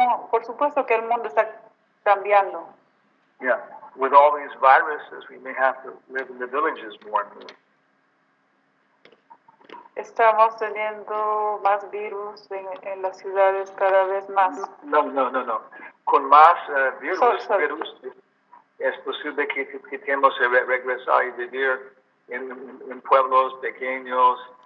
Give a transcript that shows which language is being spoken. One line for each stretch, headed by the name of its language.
Spanish: Por supuesto que el mundo está cambiando.
English: With all these viruses, we may have to live in the villages more and more.
Spanish: Estamos teniendo más virus en las ciudades cada vez más. No. Con más virus, es posible que tengamos que regresar y vivir en pueblos pequeños.